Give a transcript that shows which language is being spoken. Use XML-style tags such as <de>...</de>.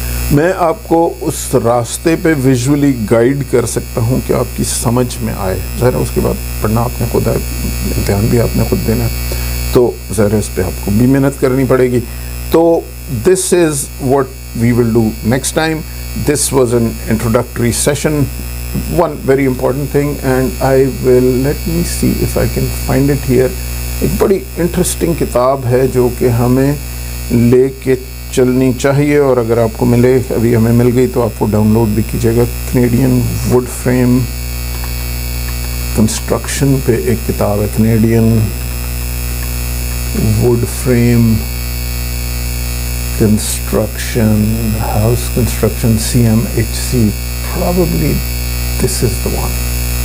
<ur>میں آپ کو اس راستے پہ ویژولی گائیڈ کر سکتا ہوں کہ آپ کی سمجھ میں آئے، ظاہر ہے اس کے بعد پڑھنا آپ نے خود ہے، امتحان بھی آپ نے خود دینا ہے، تو ظاہر ہے اس پہ آپ کو بھی محنت کرنی پڑے گی۔ تو</ur> <en>this is what we will do next time. This was an introductory session, one very important thing, and I will, let me see if I can find it here.</en> <ur>ایک بڑی انٹرسٹنگ کتاب ہے جو کہ ہمیں لے کے چلنی چاہیے، اور اگر آپ کو ملے، ابھی ہمیں مل گئی تو آپ کو ڈاؤن لوڈ بھی کیجیے گا۔ کینیڈین ووڈ فریم کنسٹرکشن پہ ایک کتاب ہے، Canadian would frame</ur> <en>construction, house construction, CMHC, probably this is the one.</en>